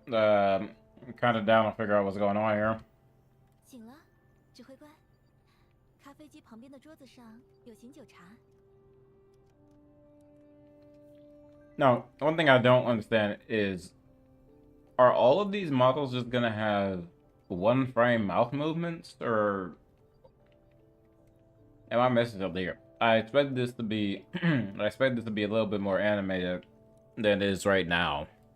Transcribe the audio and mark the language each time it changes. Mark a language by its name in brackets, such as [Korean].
[English] I'm kind of down to figure out what's going on here. [Chinese] 醒了，指挥官。咖啡机旁边的桌子上有醒酒茶。 [English] No, one thing I don't understand is, are all of these models just gonna have one frame mouth movements, or am I missing something here? I expect this to be, I expect this to be a little bit more animated than it is right now.